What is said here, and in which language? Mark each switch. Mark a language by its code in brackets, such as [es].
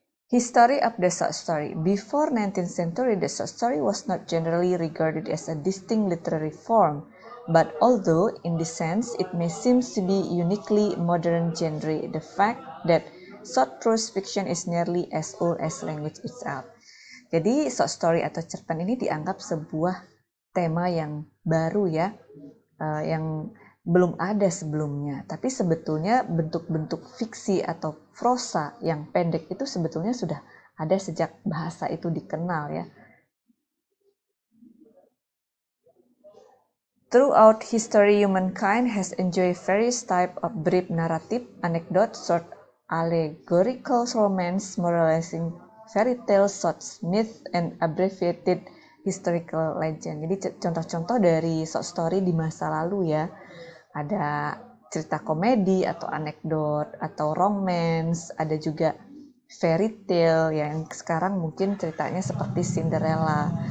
[en] History of the short story. Before 19th century, the short story was not generally regarded as a distinct literary form, but although in this sense it may seem to be uniquely modern genre, the fact that short prose fiction is nearly as old as language itself. [id] Jadi short story atau cerpen ini dianggap sebuah tema yang baru ya, yang belum ada sebelumnya. Tapi sebetulnya bentuk-bentuk fiksi atau prosa yang pendek itu sebetulnya sudah ada sejak bahasa itu dikenal ya. [en] Throughout history, humankind has enjoyed various types of brief narrative, anecdote, short allegorical romance, moralizing fairy tales, short myth, and abbreviated historical legend. [id] Jadi contoh-contoh dari short story di masa lalu ya. Ada cerita komedi atau anekdot atau romance, ada juga fairy tale yang sekarang mungkin ceritanya seperti Cinderella.